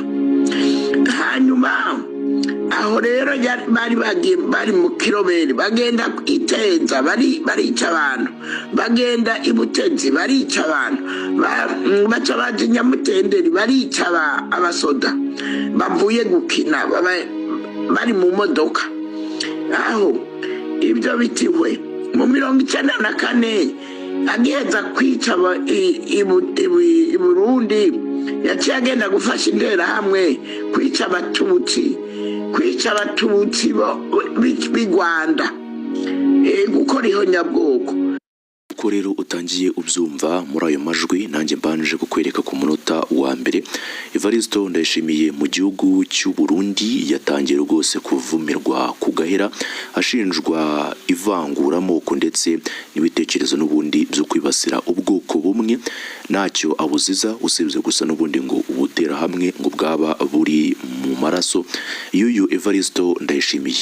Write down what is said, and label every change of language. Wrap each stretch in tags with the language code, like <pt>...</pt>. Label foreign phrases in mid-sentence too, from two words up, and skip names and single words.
<rn>Hanyuma aho rero bari mu Kirobere bagenda Iteza barica abantu bagenda Ibutezi barica abantu baca baje Nyamutenderi barica abasoda bavuye gukina bari mu modoka. Aho ibyo bitiwe mu 1994 agiheza kwica i Burundi yaciye agenda gufasha intera hamwe kwica abatutsi b'i Rwanda gukora ihonyabwoko.</rn> <rw>Uko rero utangiye ubyumva muri ayo majwi nanjye mbanje kukwereka ku munota wa mbere. Evariste Ndayishimiye mu gihugu cy'u Burundi yatangiye rwose kuvumirwa ku gahera ashinjwa ivanguramoko ndetse n'ibitekerezo n'ubundi byo kwibasira ubwoko bumwe ntacyo abuziza usibye gusa n'ubundi ngo ubutera hamwe ngo bwaba buri mu maraso y'uyu Evariste Ndayishimiye.</rw>